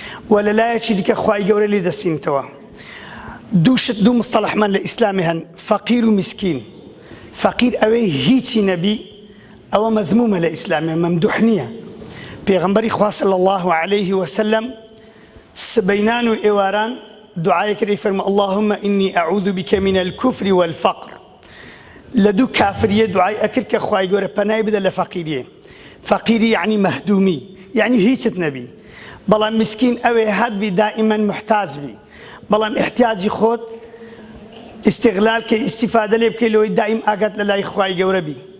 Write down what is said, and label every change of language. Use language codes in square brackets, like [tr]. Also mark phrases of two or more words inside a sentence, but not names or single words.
[ckb] و لە لایەکی دیکە خوای گەورە لێ دەستینتەوە. دوو شت، دوو مستەڵەحمان لە ئیسلامی هەن، فەقیر و میسکین. فەقیر ئەوەی هیچی نەبی، ئەوە مەذمومە لە ئیسلامی، مەمدوح نییە. پێغەمبەری خوا [ar] صلی الله عليه وسلم [ckb] سبەینان و ئێواران دوعای کردی، فەرموو: [ar] «اللهم إني أعوذ بك من الكفر والفقر.» [ckb] لە دوو کافریە دوعای ئەکرد کە خوای گەورە پەنای بدە لە فەقیریە. فەقیری یعنی مەهدومی، یعنی هیچت نەبی. بەڵام میسکین ئەوێ هەت بی دائیمەن محتاج بی. بەڵام احتیاجی خۆت استیغلال کەی، ئیستیفادە لێ بکەی لەوەی دائیم ئاگات لە لای خوای گەورە بی.